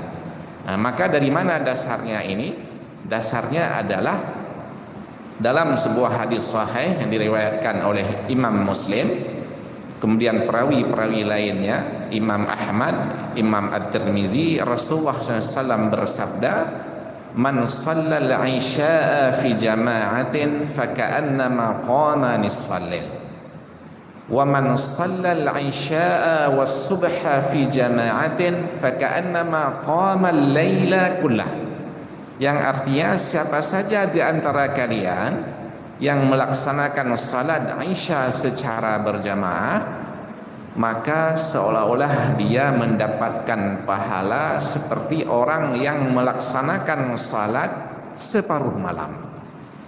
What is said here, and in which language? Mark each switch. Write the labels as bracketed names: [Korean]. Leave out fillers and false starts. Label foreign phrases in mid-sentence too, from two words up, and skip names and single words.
[Indonesian] Maka dari mana dasarnya ini? Dasarnya adalah dalam sebuah hadis sahih yang diriwayatkan oleh Imam Muslim, kemudian perawi-perawi lainnya, Imam Ahmad, Imam At-Tirmizi, Rasulullah SAW bersabda, [Arabic] "من صلى العشاء في جماعة فكأنما قام نصف الليل. ومن صلى العشاء والصبح في جماعة فكأنما قام الليل كله." [Indonesian] Yang artinya, siapa saja di antara kalian yang melaksanakan salat Isya secara berjamaah, maka seolah-olah dia mendapatkan pahala seperti orang yang melaksanakan salat separuh malam.